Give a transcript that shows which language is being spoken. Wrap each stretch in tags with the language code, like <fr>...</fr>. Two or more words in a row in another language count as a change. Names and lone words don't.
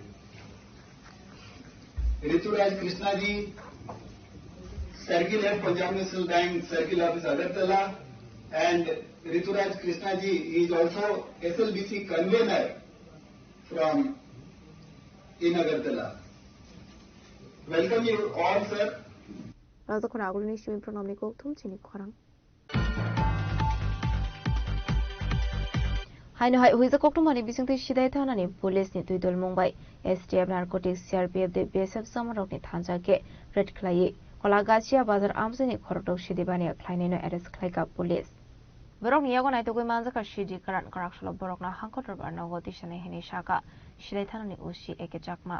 <en>Rituraj Krishna ji, Circle F Punjab National Bank, Circle Office Agartala, and Rituraj Krishna ji is also SLBC convener from in Agartala. Welcome you all, sir.</en> <trp>রাজখন আগুলিনী সিমি প্রণামী গৌতম চিনি খরাং হাইনো হাই হুইজা কক্টমানি বিসংতে সিদাই থানানি পুলিসনি দুই দল মুম্বাই এসটিএফ নারকোটিক্স সিআরপিএফ দে বিএসএফ সামারকনি থানজাকে রেড খ্লাই কলাগাছিয়া বাজার আমজনি খরটক সিদিবানিয়া খ্লাইনিনো এরেস্ট খ্লাইকা পুলিশ বরং ইয়াগো নাইতগৈ মানজাকা সিডি কারান কারাকসল বরকনা হাঙ্কটর বারনাগো দিশানে হেনি শাখা সিদাই থানানি ওসি একে চাকমা</trp>